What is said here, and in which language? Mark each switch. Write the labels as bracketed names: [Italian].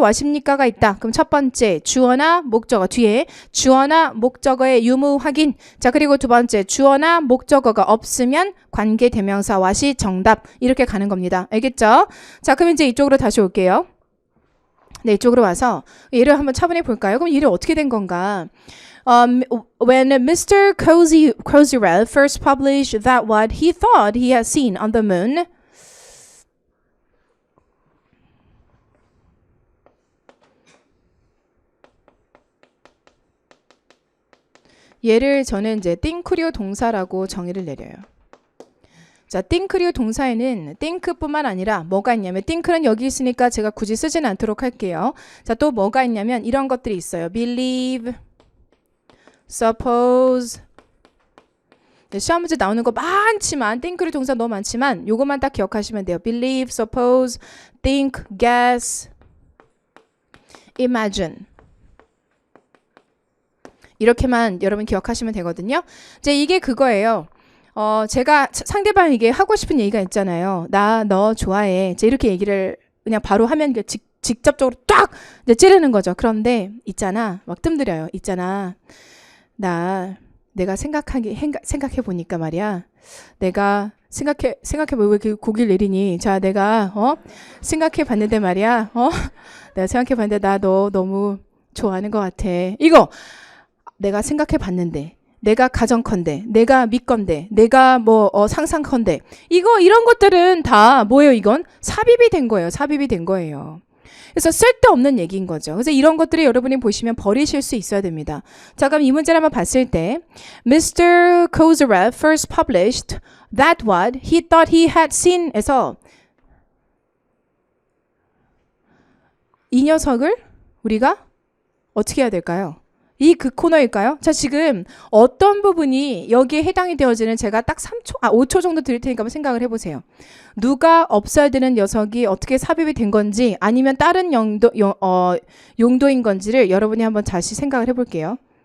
[Korean] what입니까가 있다. 그럼 첫 번째 주어나 목적어 뒤에 주어나 목적어의 유무 확인. 자, 그리고 두 번째 주어나 목적어가 없으면 관계 대명사 what이 정답. 이렇게 가는 겁니다. 알겠죠? 자, 그럼 이제 이쪽으로 다시 올게요. 네, 이쪽으로 와서 얘를 한번 차분히 볼까요? 그럼 얘를 어떻게 된 건가? [English] When Mr. Kozyrev first published that what he thought he had seen on the moon, [Korean] 얘를 저는 이제 think류 동사라고 정의를 내려요. 자, think류 동사에는 think뿐만 아니라 뭐가 있냐면 think는 여기 있으니까 제가 굳이 쓰지는 않도록 할게요. 자, 또 뭐가 있냐면 이런 것들이 있어요. [English] believe, suppose. [Korean] 시험 문제 나오는 거 많지만 think류 동사 너무 많지만 요것만 딱 기억하시면 돼요. [English] believe, suppose, think, guess, imagine. [Korean] 이렇게만 여러분 기억하시면 되거든요. 이제 이게 그거예요. 제가 상대방에게 하고 싶은 얘기가 있잖아요. 나 너 좋아해. 이제 이렇게 얘기를 그냥 바로 하면 직접적으로 딱 이제 찌르는 거죠. 그런데 있잖아. 막 뜸들여요. 있잖아. 내가 생각해 보니까 말이야. 내가 생각해 왜 이렇게 고개를 내리니? 자, 내가 생각해 봤는데 말이야. 내가 생각해 봤는데 나 너 너무 좋아하는 것 같아. 이거 내가 생각해 봤는데, 내가 가정컨대, 내가 믿건대, 내가 뭐 상상컨대, 이런 것들은 다 뭐예요? 이건 삽입이 된 거예요. 삽입이 된 거예요. 그래서 쓸데없는 얘기인 거죠. 그래서 이런 것들을 여러분이 보시면 버리실 수 있어야 됩니다. 자, 그럼 이 문제를 한번 봤을 때 Mr. [English] Kozyrev first published that what he thought he had seen에서 [Korean] 이 녀석을 우리가 어떻게 해야 될까요? 이 그 코너일까요? 자, 지금 어떤 부분이 여기에 해당이 되어지는 제가 딱 5초 정도 드릴 테니까 한번 생각을 해보세요. 누가 없어야 되는 녀석이 어떻게 삽입이 된 건지 아니면 다른 용도인 건지를 여러분이 한번 다시 생각을 해볼게요.